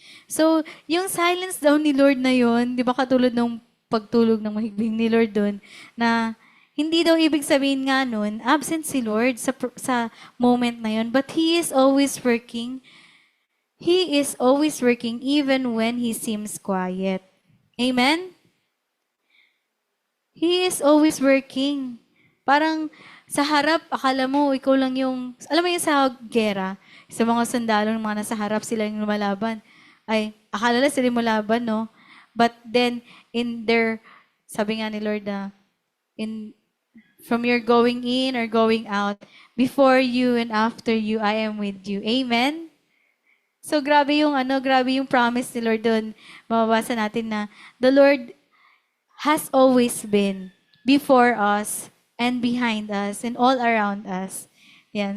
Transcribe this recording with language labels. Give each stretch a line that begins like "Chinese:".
Filipino: So, yung silence daw ni Lord na yon, 'di ba, katulad ng pagtulog ng mahigbing ni Lord doon, na hindi daw ibig sabihin nga nun, absent si Lord sa moment na yon,
English: but He is always working. He is always working even when He seems quiet. Amen? He is always working.
Filipino: Parang sa harap, akala mo, ikaw lang yung, alam mo yung sa gera, sa mga sundalo ng mga nasa harap, sila yung lumalaban. Ay, akala nila sila yung lumalaban, no?
English: But then, in their,
Filipino: sabi nga ni Lord na,
English: from your going in or going out, before you and after you, I am with you. Amen?
Filipino: So grabe yung promise ni Lord doon. Mababasa natin na
English: the Lord has always been before us and behind us and all around us. Yan.